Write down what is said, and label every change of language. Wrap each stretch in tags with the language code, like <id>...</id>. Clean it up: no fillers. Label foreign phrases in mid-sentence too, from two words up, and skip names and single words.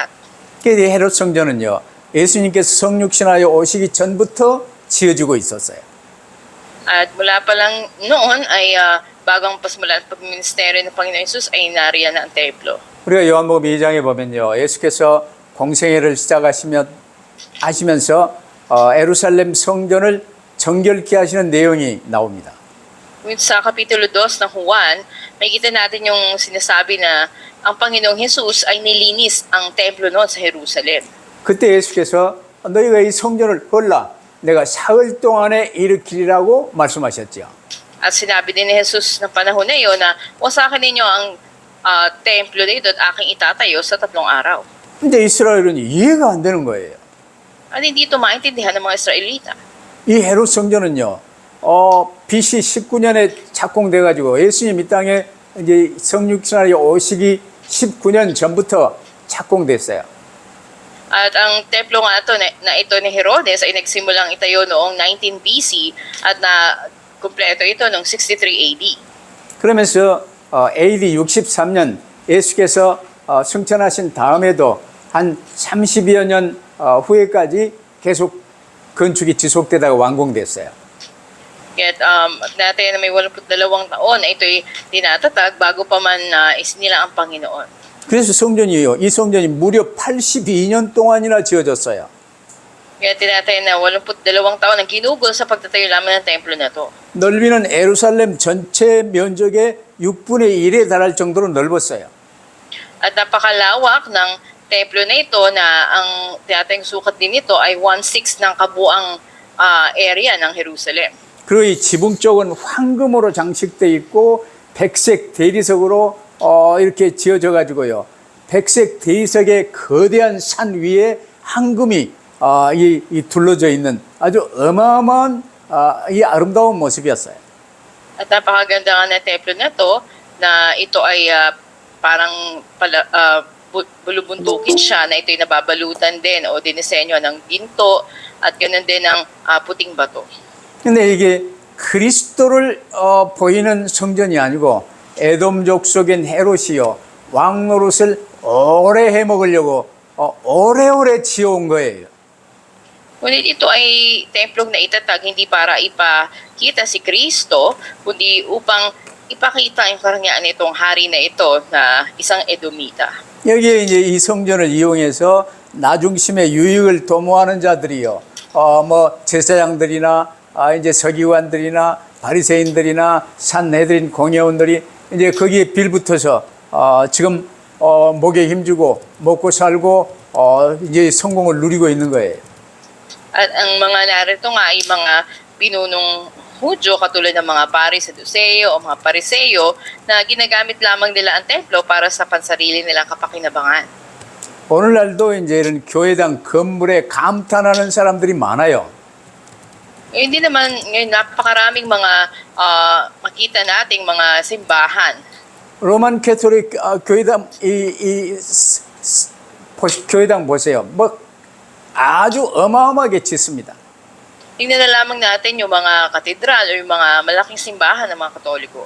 <ko>이 헤롯 성전은요, 예수님께서 성육신하여 오시기 전부터 지어지고 있었어요.</ko> <tl>At mula pa lang noon ay bago ang pasimula at pagministeryo ng Panginoon Hesus ay nariyan na ang templo.</tl> <ko>우리가 요한복음 2장에 보면요, 예수께서 공생애를 하시면서 예루살렘 성전을 정결케 하시는 내용이 나옵니다.</ko> <tl>Ngunit sa Kapitulo 2 ng Juan, makikita natin yung sinasabi na ang Panginoong Hesus ay nilinis ang templo noon sa Jerusalem.</tl> <ko>그때 예수께서 너희가 이 성전을 헐라 내가 사흘 동안에 일으키리라고 말씀하셨죠.</ko> <tl>At sinabi din ni Jesus ng panahon na iyon na wasakin ninyo ang templo na ito at aking itatayo sa 3 araw.</tl> <ko>근데 이스라엘은 이해가 안 되는 거예요.</ko> <tl>At hindi ito maintindihan ng mga Israelita.</tl> <ko>이 헤롯 성전은요, BC 19년에 착공돼 가지고 예수님 이 땅에 이제 성육신하여 오시기 19년 전부터 착공됐어요.</ko> <tl>At ang templo nga ito na ni Herodes ay nagsimulang itayo noong 19 BC at na kumpleto ito noong 63 AD.</tl> <ko>그러면서 AD 63년 예수께서 승천하신 다음에도 한 30여 년 후에까지 계속 건축이 지속되다가 완공됐어요.</ko> <tl>Kaya natin na may 82 taon na ito'y tinatatag bago pa man isinilang ang Panginoon.</tl> <ko>그래서 이 성전이 무려 82년 동안이나 지어졌어요.</ko> <tl>Kaya tinataya na 82 taon ang ginugol sa pagtatayo lamang ng templo na to.</tl> <ko>넓이는 예루살렘 전체 면적의 6분의 1에 달할 정도로 넓었어요.</ko> <tl>At napakalawak ng templo na ito na ang tinatayang sukat din nito ay 1/6 ng kabuang area ng Jerusalem.</tl> <ko>그리고 이 지붕 쪽은 황금으로 장식돼 있고 백색 대리석으로 이렇게 지어져 가지고요. 백색 대리석의 거대한 산 위에 황금이 이 둘러져 있는 아주 어마어마한 이 아름다운 모습이었어요.</ko> <tl>At napakaganda nga ng templo na to na ito ay parang bulubundukin siya na ito'y nababalutan din o dinisenyo ng ginto at ganoon din ng puting bato.</tl> <ko>근데 이게 그리스도를 보이는 성전이 아니고 에돔 족속인 헤롯이요 왕 노릇을 오래 해먹으려고 오래오래 지어온 거예요.</ko> <tl>Ngunit ito ay templong na itatag hindi para ipakita si Kristo, kundi upang ipakita yung karangyaan nitong hari na ito na isang Edomita.</tl> <ko>여기에 이제 이 성전을 이용해서 나중심의 유익을 도모하는 자들이요, 뭐 제사장들이나 이제 서기관들이나 바리새인들이나 산헤드린 공회원들이 이제 거기에 빌붙어서 지금 목에 힘주고 먹고 살고 이제 성공을 누리고 있는 거예요.</ko> <tl>At ang mga narito nga ay mga pinunong Hudyo katulad ng mga Saduceo o mga Pariseo na ginagamit lamang nila ang templo para sa pansarili nilang kapakinabangan.</tl> <ko>오늘날도 이제 이런 교회당 건물에 감탄하는 사람들이 많아요.</ko> <tl>Hindi naman ngayon napakaraming mga makita nating mga simbahan.</tl> <en>Roman Catholic</en> <ko>교회당 교회당 보세요. 뭐 아주 어마어마하게 짓습니다.</ko> <tl>Tingnan na lamang natin yung mga katedral o yung mga malaking simbahan ng mga Katoliko.</tl>